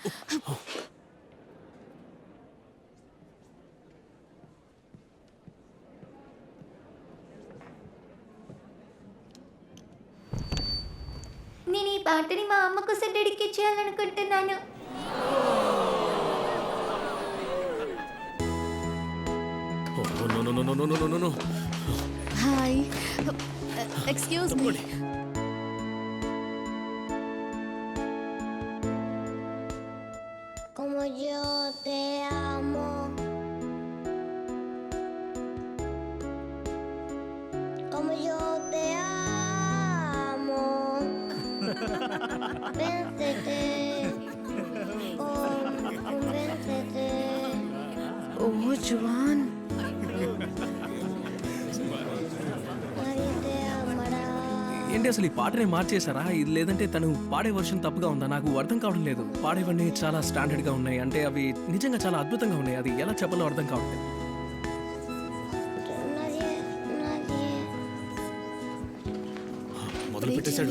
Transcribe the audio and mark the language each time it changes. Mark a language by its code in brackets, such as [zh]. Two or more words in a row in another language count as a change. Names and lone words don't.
[te] నేను ఈ పాటని మా అమ్మ కోసం డెడికేట్ చేయాలనుకుంటున్నాను. నో. [en] Hi, excuse me. [es] Como yo te amo. Como yo te amo. Véncete. Convéncete. [te] ఓ జువాన్, [es] Nadie te amará. [te] ఏంటి అసలు ఈ పాటనే మార్చేశారా ఇది లేదంటే తను పాడే వర్షన్ తప్పుగా ఉందా నాకు అర్థం కావడం లేదు పాడేవన్నీ చాలా స్టాండర్డ్ గా ఉన్నాయి అంటే అవి నిజంగా చాలా అద్భుతంగా ఉన్నాయి అది ఎలా చెప్పాలో అర్థం కావట్లేదు మొదలు పెట్టేశాడు